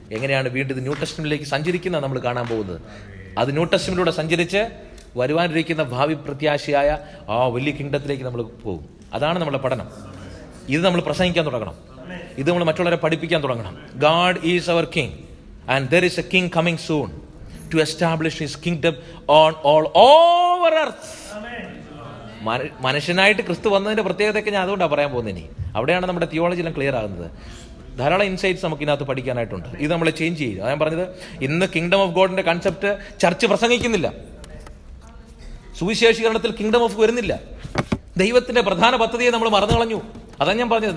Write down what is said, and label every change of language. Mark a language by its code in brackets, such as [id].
[ml] എങ്ങനെയാണ് വീണ്ടും ഇത് ന്യൂ ടെസ്റ്റ്മെന്റിലേക്ക് സഞ്ചരിക്കുന്നത് നമ്മൾ കാണാൻ പോകുന്നത്. അത് ന്യൂ ടെസ്റ്റ്മെന്റിലൂടെ സഞ്ചരിച്ച് വരുവാനിരിക്കുന്ന ഭാവി പ്രത്യാശയായ ആ വലിയ കിങ്ഡത്തിലേക്ക് നമ്മൾ പോകും. അതാണ് നമ്മുടെ പഠനം. ഇത് നമ്മൾ പ്രസംഗിക്കാൻ തുടങ്ങണം. ഇത് നമ്മൾ മറ്റുള്ളവരെ പഠിപ്പിക്കാൻ തുടങ്ങണം. [en] God is our king and there is a king coming soon. to establish his kingdom on all over earth. [ml] മനുഷ്യനായിട്ട് ക്രിസ്തു വന്നതിന്റെ പ്രത്യേകതയൊക്കെ ഞാൻ അതുകൊണ്ടാണ് പറയാൻ പോകുന്നത്. ഇനി അവിടെയാണ് നമ്മുടെ തിയോളജിയെല്ലാം ക്ലിയർ ആകുന്നത്. ധാരാളം ഇൻസൈറ്റ്സ് നമുക്ക് ഇതിനകത്ത് പഠിക്കാനായിട്ടുണ്ട്. ഇത് നമ്മളെ ചേഞ്ച് ചെയ്യും. ഞാൻ പറഞ്ഞത്, ഇന്ന് kingdom of ഗോഡിന്റെ concept church പ്രസംഗിക്കുന്നില്ല. സുവിശേഷീകരണത്തിൽ kingdom of വരുന്നില്ല. ദൈവത്തിന്റെ പ്രധാന പദ്ധതിയെ നമ്മൾ മറന്നു കളഞ്ഞു. അതാണ് ഞാൻ പറഞ്ഞത്.